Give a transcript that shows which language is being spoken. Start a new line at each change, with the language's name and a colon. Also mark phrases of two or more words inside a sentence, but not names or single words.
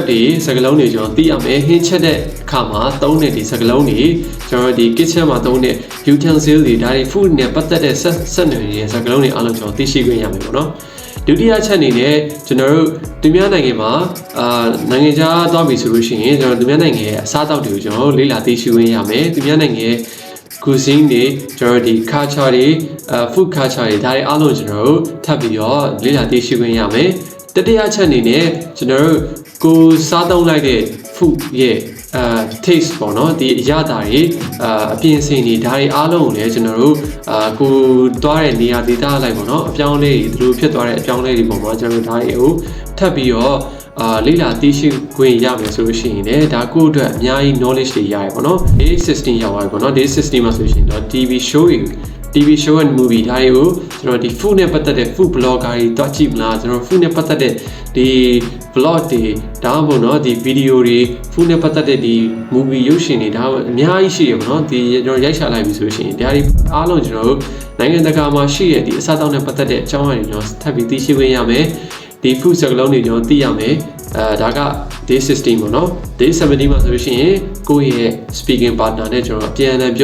Burmese: တွေစကားလုံးတွေကျွန်တော်သိရမယ်ဟင်းချက်တဲ့အခါမှာသုံးတဲ့ဒီစကားလုံးတွေကျွန်တော်ဒီ kitchen မှာသုံးတဲ့ utensil တွေဒါတွေ food နဲ့ပတ်သက်တဲ့ဆက်နွယ်နေတဲ့စကားလုံးတွေအားလုံးကျွန်တော်သိရှိခွင့်ရမယ်ပေါ့နော်ဒုတိယချက်အနေနဲ့ ကျွန်တော်တို့သူများနိုင်ငံမှာနိုင်ငံခြားသွားပြီဆိုလို့ရှိရင်ကျွန်တော်သူများနိုင်ငံရဲ့အစားအသောက်တွေကိုကျွန်တော်လေ့လာသိရှိခွင့်ရမယ်သူများနိုင်ငံရဲ့ cuisine တွေကျွန်တော်ဒီ culture တွေ food culture တွေဒါတွေအားလုံးကျွန်တော်တို့ထပ်ပြီးတော့လေ့လာသိရှိခွင့်ရမယ်တတိယချက်အနေနဲ့ကျွန်တော်တို့ကိုစားသုံးလိုက်တဲ့ food ရဲ့taste ပေါ့နော်ဒီအရသာတွေအပြင်အစင်တွေဒါတွေအားလုံးကိုလည်းကျွန်တော်တို့ကိုသွားတဲ့နေရာဒေသလိုက်ပေါ့နော်အပြောင်းလဲတွေသူတို့ဖြစ်သွားတဲ့အပြောင်းလဲတွေပုံမှာကျွန်တော်တို့ဒါတွေကိုထပ်ပြီးတော့လေ့လာသိရှိခွင့်ရမယ်ဆိုလို့ရှိရင်လည်းဒါကိုယ့်အတွက်အများကြီး knowledge တွေရရပေါ့နော် day 16ရောက်သွားပြီပေါ့နော် day 16မှာဆိုရှင်တော့
English: TV show and movie
Burmese: ဒါတွေကိုကျွန်တော်ဒီ food နဲ့ပတ်သက်တဲ့
English: food blogger
Burmese: တွေတွားကြည့်မလားကျွန်တော် food နဲ့ပတ်သက်တဲ့ဒီ vlog တွေဒါမှမဟုတ်နော်ဒီ video တွေ food နဲ့ပတ်သက်တဲ့ဒီ movie ရုပ်ရှင်တွေဒါအများကြီးရှိရပေါ့နော်ဒီကျွန်တော်ရိုက်ချလိုက်ပြီဆိုရှင်ဒါတွေအားလုံးကျွန်တော်တို့နိုင်ငံ တကာမှာရှိတဲ့ဒီအစားအသောက်နဲ့ပတ်သက်တဲ့အကြောင်းအရာတွေကျွန်တော်ထပ်ပြီးသိရှိခွင့်ရမယ်ဒီ food စကားလုံးတွေကျွန်တော်သိရမယ်ဒါက day 16ပေါ့နော် day 17မှာဆိုလို့ရှိရင်ကိုယ့်ရဲ့
English: speaking partner
Burmese: နဲ့ကျွန်တော်အပြန်အလှန်